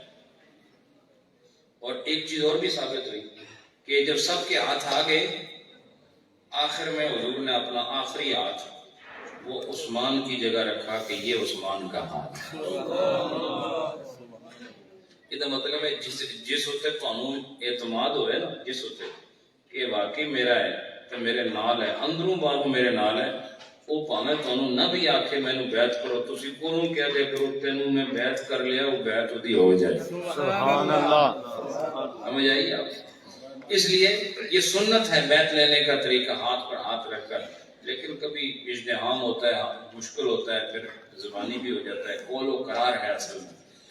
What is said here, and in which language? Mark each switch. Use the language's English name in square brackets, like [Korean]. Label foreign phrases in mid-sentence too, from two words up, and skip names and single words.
[Urdu] اور ایک چیز اور بھی ثابت ہوئی کہ جب سب کے ہاتھ آ گئے، آخر میں حضور نے اپنا آخری ہاتھ وہ عثمان کی جگہ رکھا کہ یہ عثمان کا ہاتھ ہے۔ یہ مطلب ہے جس ہوتے تو اعتماد ہوئے نا، جس ہوتے کہ واقعی میرا ہے [Punjabi] تو میرے نال ہے، اندروں باہروں میرے نال ہے، وہ پاویں تانوں نہ بھی آکھے مینوں بیعت کرو، تسی کونوں کہہ دے کرو تینوں میں بیعت کر لیا، وہ بیعت ودی ہو جائے۔ [Arabic] سبحان اللہ۔ [Urdu] سمجھ آئی آپ؟ اس لیے یہ سنت ہے بیعت لینے کا طریقہ، ہاتھ پر ہاتھ رکھ کر، لیکن کبھی اجتحام ہوتا ہے، مشکل ہوتا ہے، پھر زبانی بھی ہو جاتا ہے، قول و قرار ہے اصل میں۔